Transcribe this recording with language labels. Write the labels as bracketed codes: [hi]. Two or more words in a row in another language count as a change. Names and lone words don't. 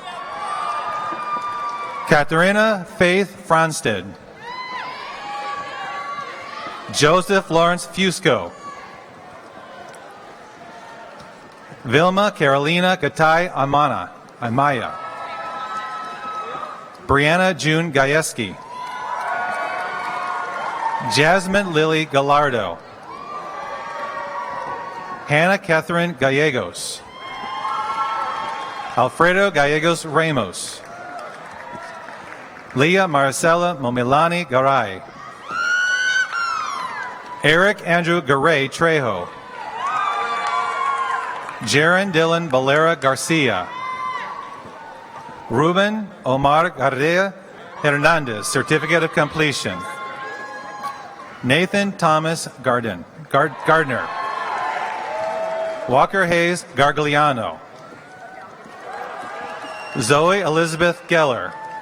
[en] Katharina Faith Franstead. Joseph Lawrence Fusco. Vilma Carolina Gatay Amaya. Brianna June Gajewski. Jasmine Lily Gallardo. Hannah Catherine Gallegos. Alfredo Gallegos Ramos. Leah Maricela Momilani Garay. Eric Andrew Garay Trejo. Jaron Dylan Valera Garcia. Ruben Omar Garcia Hernandez, Certificate of Completion. Nathan Thomas Gardner. Walker Hayes Gargliano. Zoe Elizabeth Geller.